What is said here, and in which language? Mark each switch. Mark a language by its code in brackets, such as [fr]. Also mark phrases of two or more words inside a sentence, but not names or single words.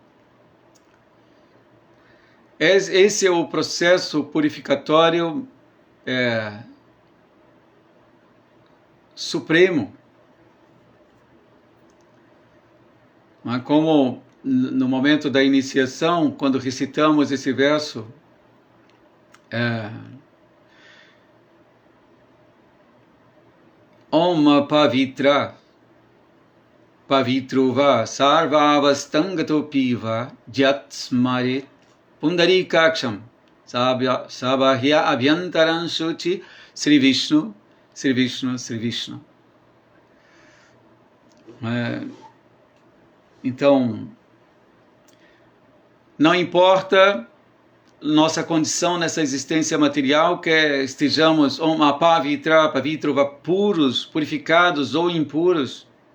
[pt] Esse é o processo purificatório supremo. Mas como no momento da iniciação, quando recitamos esse verso, [sa] Om Pavitra Pavitrova Sarvavastangatopiva Jyatsmaret Pundarikaksham Sabahya Abhyantaran Shuchi Sri Vishnu, Sri Vishnu, Sri Vishnu. [pt] Então, não importa nossa condição nessa existência material, que estejamos [sa] Pavitra, Pavitrova, [pt] puros, purificados ou impuros.